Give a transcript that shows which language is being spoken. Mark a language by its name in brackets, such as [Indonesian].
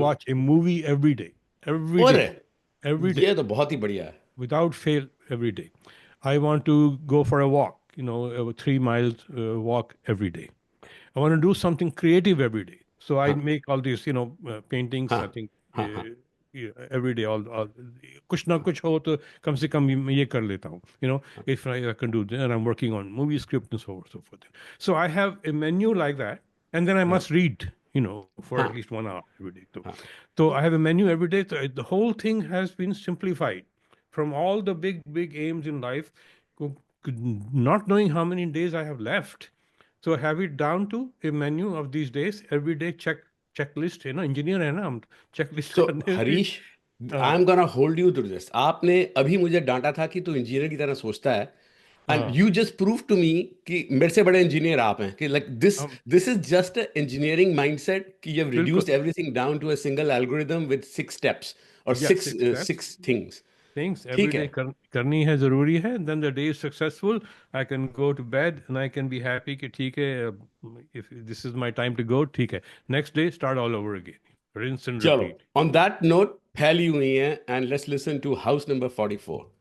[English] watch a movie every day. Every [Hindi] और [English] day. Every day. [Hindi] ये तो बहुत ही बढ़िया है. [English] Without fail, every day. I want to go for a walk, you know, a 3 miles walk every day. I want to do something creative every day. So I make all these, you know, paintings. I think yeah, every day. [Hindi] All कुछ ना कुछ हो तो कम से कम ये कर लेता हूँ. [English] You know, if I can do that, and I'm working on movie script and so forth. So I have a menu like that, and then I must read, you know, for at least 1 hour every day. So I have a menu every day. So the whole thing has been simplified from all the big aims in life, not knowing how many days I have left. So have it down to a menu of these days, every day checklist [Hindi] है ना, [English] engineer [Hindi] है ना हम, [English] checklist So [Hindi] करने की. [English] Harish, I am gonna hold you to this. [Hindi] आपने अभी मुझे डांटा था कि तू इंजीनियर की तरह सोचता है, [English] and you just prove to me [Hindi] कि मेरे से बड़े इंजीनियर आप हैं, [English] कि like this is just a engineering mindset कि you have reduced everything down to a single algorithm with 6 steps और Yeah, 6 steps. 6 things. Things every day [Hindi] करनी है, जरूरी है. [English] Then the day is successful. I can go to bed and I can be happy [Hindi] कि ठीक है, [English] if this is my time to go, [Hindi] ठीक है. [English] Next day start all over again. Rinse and [Hindi] चलो, [English] repeat. on that note, [Hindi] फैली हुई है, [English] and let's listen to house number 44.